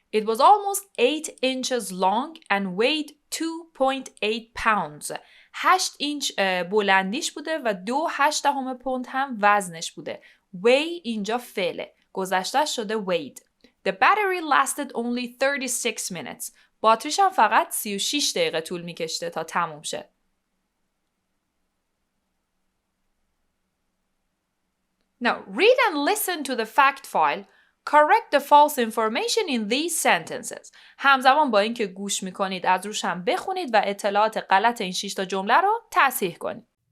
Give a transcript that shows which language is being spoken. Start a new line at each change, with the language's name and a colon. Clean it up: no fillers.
English: It was almost 8 inches long and weighed 2.8 pounds.
Persian: 8 اینچ بلندیش بوده و 2.8 پوند هم وزنش بوده. Weigh اینجا فعله. گذشته شده weighed.
English: The battery lasted only 36 minutes.
Persian: باتریش هم فقط 36 دقیقه طول میکشته تا تموم شه.
English: Now read and listen to the fact file. Correct the false information in these sentences.
Persian: همزمان با اینکه گوش میکنید از روش هم بخونید و اطلاعات غلط این 6 تا جمله رو تصحیح کنید.